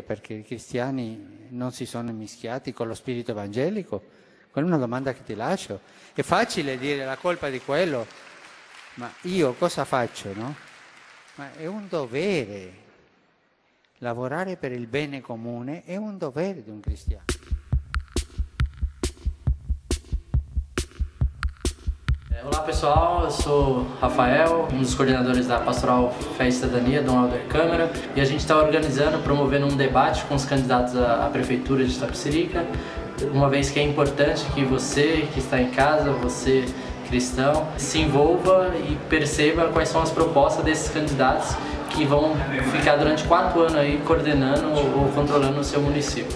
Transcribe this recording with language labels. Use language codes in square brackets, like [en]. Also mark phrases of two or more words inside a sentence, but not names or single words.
[it] Perché i cristiani non si sono mischiati con lo spirito evangelico? Quella è una domanda che ti lascio. È facile dire la colpa di quello, ma io cosa faccio, no? Ma è un dovere. Lavorare per il bene comune è un dovere di un cristiano. [pt] Olá pessoal, eu sou Rafael, um dos coordenadores da Pastoral Fé e Cidadania, Dom Helder Câmara, e a gente está organizando, promovendo um debate com os candidatos à Prefeitura de Itapecerica, uma vez que é importante que você que está em casa, você cristão, se envolva e perceba quais são as propostas desses candidatos que vão ficar durante 4 anos aí coordenando ou controlando o seu município.